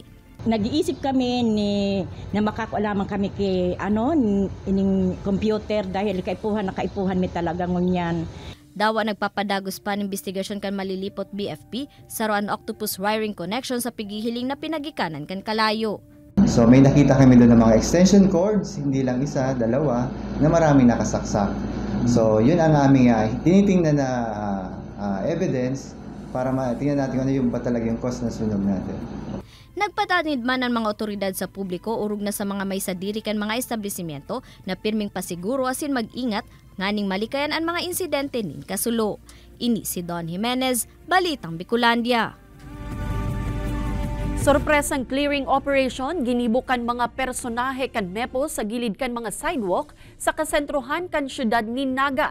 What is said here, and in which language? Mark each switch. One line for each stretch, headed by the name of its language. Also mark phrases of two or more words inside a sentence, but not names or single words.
Bikol: Nag-iisip kami na makakualaman kami kay ining computer dahil nakaipuhan mi talaga ngunyan. Dawa nagpapadagos pa ng investigasyon kan Malilipot BFP sa Roan Octopus Wiring Connection sa pigihiling na pinagikanan kan kalayo.
Filipino: So may nakita kami doon ng mga extension cords, hindi lang isa, dalawa, na maraming nakasaksak. So yun ang aming tinitingnan na evidence para tingnan natin ano yung ba talaga yung cause ng sunog natin.
Bikol: Nagpatanid man ang mga otoridad sa publiko urog na sa mga may sadiri kan mga establishmento na pirming pasiguro asin mag-ingat nganing malikayan ang mga insidente nin kasulo. Ini si Don Jimenez, Balitang Bicolandia. Sorpresang clearing operation ginibukan mga personahe kan MEPO sa gilid kan mga sidewalk sa kasentrohan kan syudad ni Naga.